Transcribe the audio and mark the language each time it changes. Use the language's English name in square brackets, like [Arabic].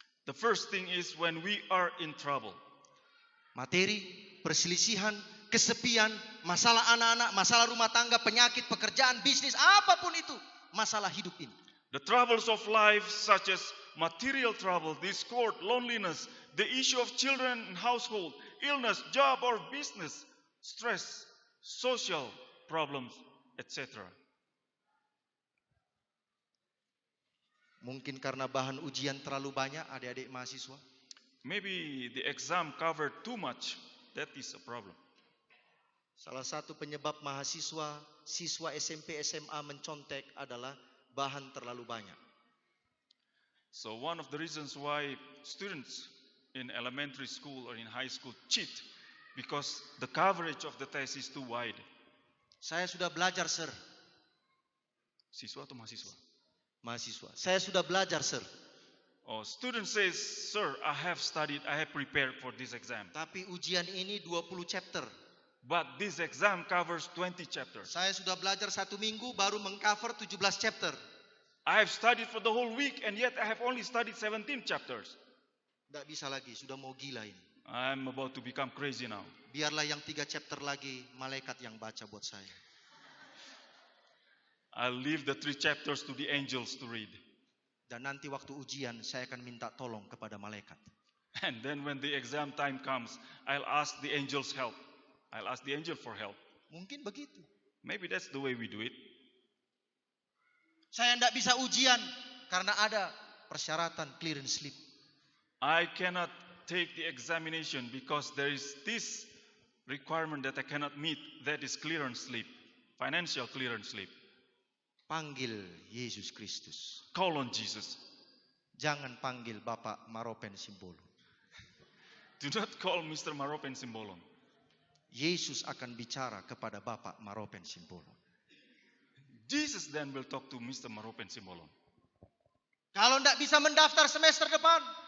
[English] The first thing is when we are in trouble. [Indonesian] Materi, perselisihan, kesepian, masalah anak-anak, masalah rumah tangga, penyakit, pekerjaan, bisnis, apapun itu, masalah hidup ini. [English] The troubles of life, such as material trouble, discord, loneliness, the issue of children and household, illness, job or business, stress, social problems, etc. [Indonesian] Mungkin karena bahan ujian terlalu banyak, adik-adik mahasiswa. [English] Maybe the exam covered too much. That is a problem. [Indonesian] Salah satu penyebab siswa SMP, SMA mencontek adalah bahan terlalu banyak. [English] So one of the reasons why students in elementary school or in high school cheat, because the coverage of the test is too wide. [Indonesian] Saya sudah belajar, Sir. Siswa atau mahasiswa? Mahasiswa. Saya sudah belajar, Sir. [English] Oh, student says, sir, I have studied, I have prepared for this exam. [Indonesian] Tapi ujian ini 20 chapter. [English] But this exam covers 20 chapters. [Indonesian] Saya sudah belajar 1 minggu baru mengcover 17 chapter. [English] I have studied for the whole week and yet I have only studied 17 chapters. [Indonesian] Tidak bisa lagi, sudah mau gila ini. [English] I'm about to become crazy now. [Indonesian] Biarlah yang 3 chapter lagi malaikat yang baca buat saya. [English] I'll leave the 3 chapters to the angels to read. [Indonesian] Dan nanti waktu ujian saya akan minta tolong kepada malaikat. [English] And then when the exam time comes, I'll ask the angels help. I'll ask the angel for help. [Indonesian] Mungkin begitu. [English] Maybe that's the way we do it. [Indonesian] Saya tidak bisa ujian karena ada persyaratan clearance slip. [English] I cannot take the examination because there is this requirement that I cannot meet, that is clearance slip, financial clearance slip. [Indonesian] Panggil Yesus Kristus. [English] Call on Jesus. [Indonesian] Jangan panggil Bapak Maropen Simbolon. [English] Do not call Mr. Maropen Simbolon. [Indonesian] Yesus akan bicara kepada Bapak Maropen Simbolon. [English] Jesus then will talk to Mr. Maropen Simbolon. [Indonesian] Kalau tidak bisa mendaftar semester depan,